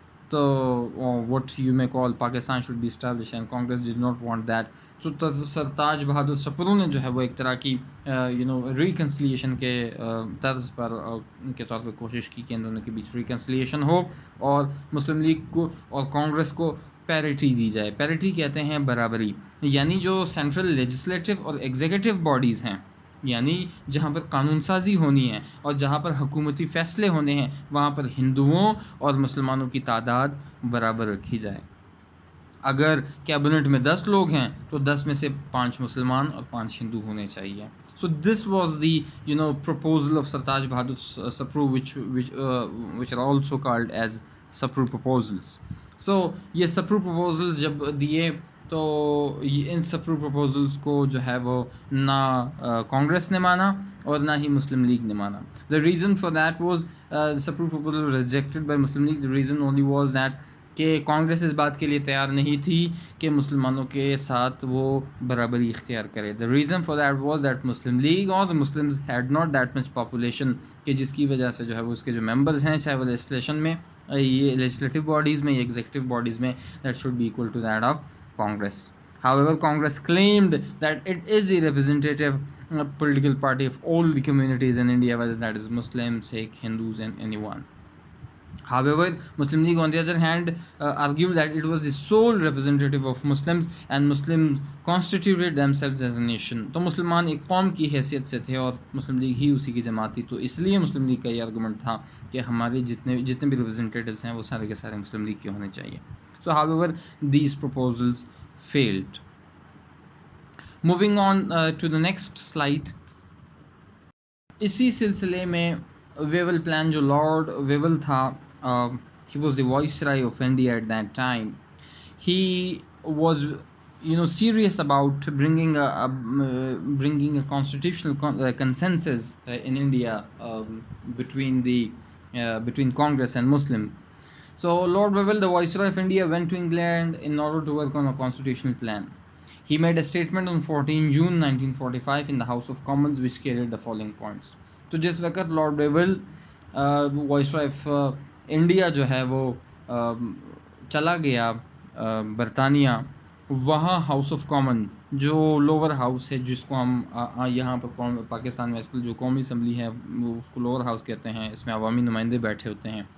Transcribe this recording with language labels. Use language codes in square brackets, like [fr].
[en] So what you may call Pakistan should be established, and Congress did not want that. [ur] So سرتاج بہادر سپرو نے جو ہے وہ ایک طرح کی ریکنسلیشن کے طرز پر کے طور پہ کوشش کی کہ ان دونوں کے بیچ ریکنسلیشن ہو اور مسلم لیگ کو اور کانگریس کو پیریٹی دی جائے. پیریٹی کہتے ہیں برابری، یعنی جو سینٹرل لیجسلیٹو اور ایگزیکٹو باڈیز ہیں، یعنی جہاں پر قانون سازی ہونی ہے اور جہاں پر حکومتی فیصلے ہونے ہیں، وہاں پر ہندوؤں اور مسلمانوں کی تعداد برابر رکھی جائے. اگر کیبنٹ میں 10 لوگ ہیں تو 10 میں سے 5 مسلمان اور 5 ہندو ہونے چاہیے. [en] So this was the proposal of Sartaj Bahadur Sapru, which are also called as Sapru proposals. [ur] So یہ Sapru proposals جب دیے تو ان Sapru proposals کو جو ہے وہ نہ کانگریس نے مانا اور نہ ہی مسلم لیگ نے مانا. [en] The reason for that was Sapru proposal was rejected by Muslim League. The reason only was that [ur] کہ کانگریس اس بات کے لیے تیار نہیں تھی کہ مسلمانوں کے ساتھ وہ برابری اختیار کرے. [en] The reason for that was that Muslim League or the Muslims had not that much population [ur] کہ جس کی وجہ سے جو ہے وہ اس کے جو ممبرز ہیں چاہے وہ لیجسلیشن میں یہ لیجسلیٹو باڈیز میں یا ایگزیکٹو باڈیز میں [en] that should be equal to that of Congress. However, Congress claimed that it is the representative political party of all the communities in India, whether that is Muslims, Sikh, Hindus and anyone. However, Muslim League on the other hand argued that it was the sole representative of Muslims and Muslims constituted themselves as a nation. [ur] تو مسلمان ایک قوم کی حیثیت سے تھے اور مسلم league ہی اسی کی جماعت تھی، تو اس لیے مسلم لیگ کا یہ آرگومنٹ تھا کہ ہمارے جتنے بھی ریپرزنٹیٹیوز ہیں وہ سارے کے سارے مسلم لیگ کے ہونے چاہیے. [en] So however, these proposals failed. Moving on to the next slide. [ur] اسی سلسلے میں ویول پلان جو لارڈ ویول تھا, [en] he was the viceroy of India at that time. He was serious about bringing a constitutional consensus in India between Congress and Muslim. So Lord Wavell, the viceroy of India, went to England in order to work on a constitutional plan. He made a statement on 14 June 1945 in the House of Commons which carried the following points. [ur] تو جس وقت lord ویول viceroy of India جو ہے وہ چلا گیا برطانیہ, وہاں ہاؤس آف کامن جو لوور ہاؤس ہے جس کو ہم یہاں پر پاکستان میں جو قومی اسمبلی ہے وہ اس کو لوور ہاؤس کہتے ہیں, اس میں عوامی نمائندے بیٹھے ہوتے ہیں.